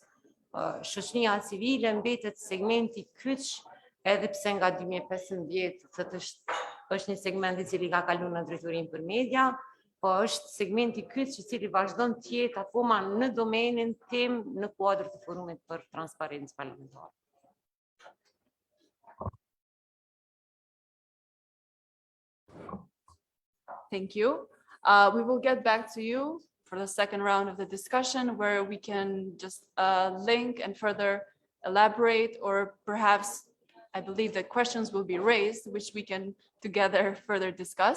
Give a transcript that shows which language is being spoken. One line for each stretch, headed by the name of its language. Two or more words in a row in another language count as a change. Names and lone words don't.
Albanian: Shoqëria civile mbetet segmenti kyç, edhe pse nga 2015 është një segment i cili ka kaluar në drejtorinë për media, po është segmenti kyç i cili vazhdon të jetë akoma në domenin tim në kuadër të forumit për transparencë parlamentare.
English: Thank you. We will get back to you for the second round of the discussion where we can just link and further elaborate, or perhaps I believe that questions will be raised, which we can together further discuss.